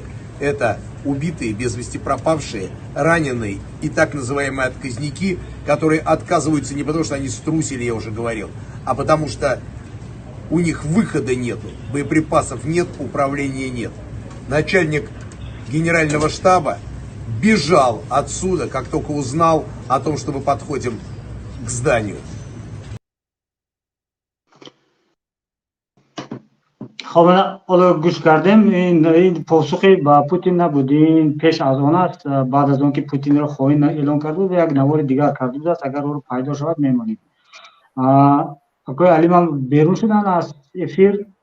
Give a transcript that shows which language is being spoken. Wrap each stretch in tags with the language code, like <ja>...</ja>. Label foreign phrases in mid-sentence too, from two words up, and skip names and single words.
<ru>Это убитые, без вести пропавшие, раненые и так называемые отказники, которые отказываются не потому, что они струсили, я уже говорил, а потому что у них выхода нету, боеприпасов нет, управления нет. Начальник генерального штаба бежал отсюда, как только узнал о том, что мы подходим к зданию.</ru> <tg>خب حالا گوش کردیم این پاسخی با پوتین نبود، این پیش از آن است. بعد از آنکه پوتین را خائن اعلام کرده بود یک نوار دیگر کرده بود است. اگر او پیدا شود میمانیم. آقای علی من بیرون شدن از افیر.</tg>